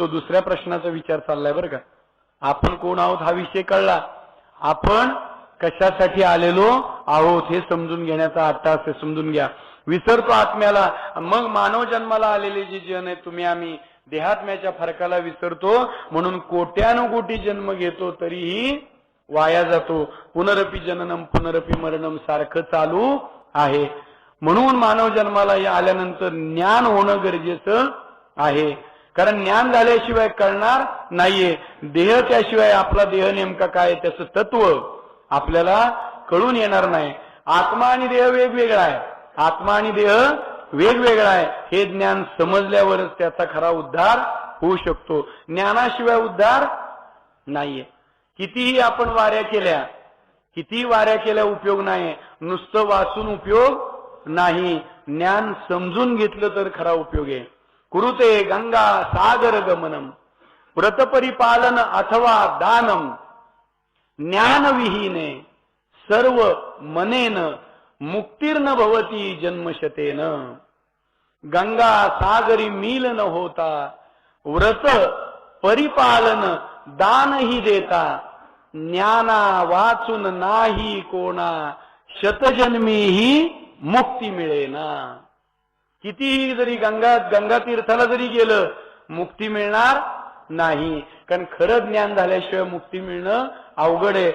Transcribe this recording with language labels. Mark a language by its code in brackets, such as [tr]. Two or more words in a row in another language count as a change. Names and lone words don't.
[mr] दुसऱ्या प्रश्नाचा विचार चाललाय बरं का. आपण कोण आहोत हा विषय कळला, आपण कशासाठी आलेलो आहोत हे समजून घेण्याचा अट्टास आहे, समजून घ्या. विसरतो आत्म्याला. मग मानव जन्माला आलेले जे जन आहे तुम्ही आम्ही देहात्म्याच्या फरकाला विसरतो, म्हणून कोट्यानुकोटी जन्म घेतो तरीही वाया जातो. [sa] पुनरपी जननम पुनरपी मरणम [mr] सारखं चालू आहे. म्हणून मानव जन्माला आल्यानंतर ज्ञान होणं गरजेचं आहे, कारण ज्ञान झाल्याशिवाय कळणार नाहीये. देह त्याशिवाय आपला देह नेमका काय त्याचं तत्व आपल्याला कळून येणार नाही. आत्मा आणि देह वेगवेगळा आहे, आत्मा आणि देह वेगवेगळा आहे. हे ज्ञान समजल्यावरच त्याचा खरा उद्धार होऊ शकतो. ज्ञानाशिवाय उद्धार नाहीये. कितीही आपण वाऱ्या केल्या, किती वाऱ्या केल्या उपयोग नाही. नुसतं वाचून उपयोग नाही, ज्ञान समजून घेतलं तर खरा उपयोग आहे. [sa] कुरुते गंगा सागर गमनम व्रतपरिपालन अथवा दानम ज्ञानविहीने सर्व मनेन मुक्तीर्न भवती जन्मशतेन. [mr] गंगा सागरी मील न होता व्रत परिपालन दानही देता ज्ञाना वाचून नाही कोणा शतजन्मीही मुक्ती मिळेना. कितीही जरी गंगा तीर्थाला जरी गेलं मुक्ती मिळणार नाही, कारण खरं ज्ञान झाल्याशिवाय मुक्ती मिळणं अवघड आहे.